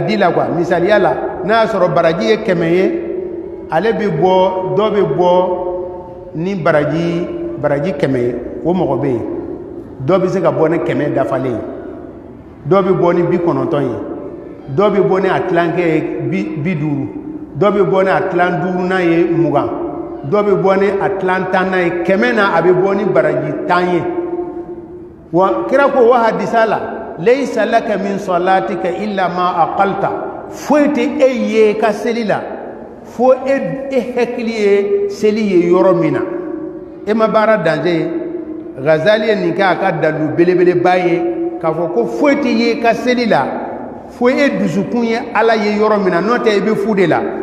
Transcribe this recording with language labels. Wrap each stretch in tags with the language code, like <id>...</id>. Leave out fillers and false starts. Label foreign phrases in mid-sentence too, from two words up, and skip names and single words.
<bm>di la misaliya la n'a y'a sɔrɔ baraji ye 100 ye ale bi bɔ dɔ bi bɔ ni baraji 100 ye o mɔgɔ bɛ yen dɔ bi se ka bɔ ni 100 dafalen ye dɔ bi bɔ ni 90 ye dɔ bi bɔ ni a tilankɛ ye 50 dɔ bi bɔ ni a tilan 5nan ye 20 dɔ bi bɔ ni a tilan 10nan ye 100 na a bi bɔ ni baraji 10 ye wa kira ko wa hadisa la</bm> <ar>ليس لك من صلاتك إلا ما عقلت</ar> <bm>foyi tɛ e ye ka seli la fo e hakili ye seli ye yɔrɔ min na e ma baara danger ye Ghazali ye nin kɛ a ka dalu belebeleba ye k'a fɔ ko foyi tɛ ye ka seli la fo e dusukun ye ala ye yɔrɔ min na n'o tɛ i bɛ fu de la</bm>